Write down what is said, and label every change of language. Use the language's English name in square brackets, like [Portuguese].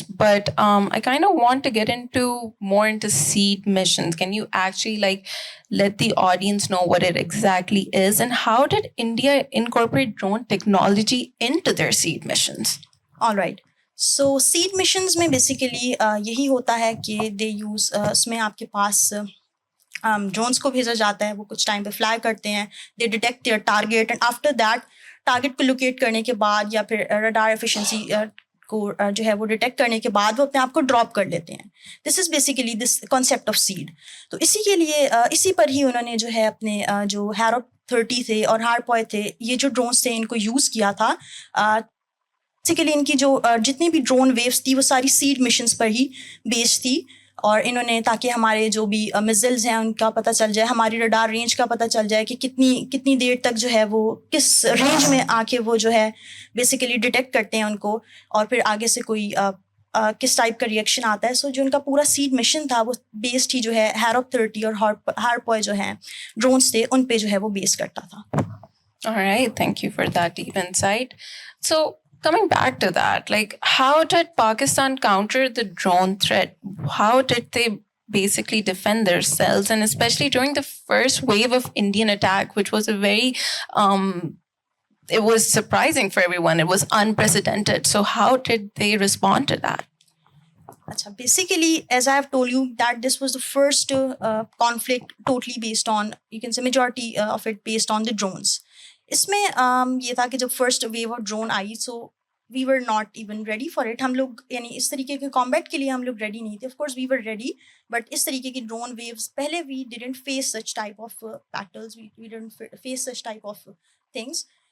[English] But I kind of want to get more into seed missions. Can you actually let the audience know what it exactly is, and how did India incorporate drone technology into their seed missions? All right. So seed missions [Urdu] میں basically یہی ہوتا ہے کہ [English] they use [Urdu] اس میں آپ کے پاس drones کو بھیجا جاتا ہے, وہ کچھ ٹائم پہ فلائی کرتے ہیں, [English] they detect their target and after that [Urdu] target کو لوکیٹ کرنے کے بعد یا پھر رڈار ایفیشنسی کو جو ہے وہ ڈیٹیکٹ کرنے کے بعد وہ اپنے آپ کو ڈراپ کر لیتے ہیں. [English] This is basically this concept of SEAD. [Urdu] تو اسی کے لیے اسی پر ہی انہوں نے جو ہے اپنے جو ہیروپ 30 تھے اور ہارپوائے تھے, یہ جو ڈرونس تھے ان کو یوز کیا تھا. بیسیکلی ان کی جو جتنی بھی ڈرون ویوز تھی وہ ساری سیڈ مشنس پر ہی بیسڈ تھی. اور انہوں نے تاکہ ہمارے جو بھی میزلز ہیں ان کا پتہ چل جائے, ہماری رڈار رینج کا پتہ چل جائے کہ کتنی دیر تک جو ہے وہ کس رینج میں آ کے وہ جو ہے بیسیکلی ڈیٹیکٹ کرتے ہیں ان کو, اور پھر آگے سے کوئی کس ٹائپ کا ریئیکشن آتا ہے. سو جو ان کا پورا سیڈ مشن تھا وہ بیسڈ ہی جو ہے ہیروپ 30 اور ہارپوائے جو ہیں ڈرونس تھے ان پہ جو ہے وہ بیس کرتا تھا. [English] All right, thank you for that deep insight. So coming back to that, how did Pakistan counter the drone threat? How did they basically defend themselves, and especially during the first wave of Indian attack, which was a very it was surprising for everyone. It was unprecedented. So how did they respond to that? Basically, as I have told you, that this was the first conflict totally based on, you can say majority of it based on the drones. [Urdu] اس میں یہ تھا کہ جب first view of drone I [English] So we were not even ready for it. [Urdu] ہم لوگ یعنی اس طریقے کے کامبیٹ کے لیے ہم لوگ ریڈی نہیں تھے. [English] of course we were ready, but [Urdu] اس طریقے کی ڈرون ویوز پہلے [English] We didn't face such type of battles, we didn't face such type of things.